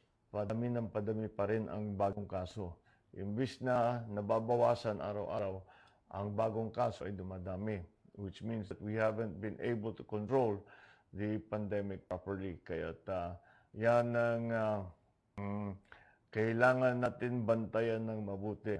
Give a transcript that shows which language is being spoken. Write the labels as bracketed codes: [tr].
[tl] Padami ng padami pa rin ang bagong kaso. Imbis na nababawasan araw-araw, ang bagong kaso ay dumadami, [en] which means that we haven't been able to control the pandemic properly. [tl] Kaya yan ang kailangan natin bantayan ng mabuti.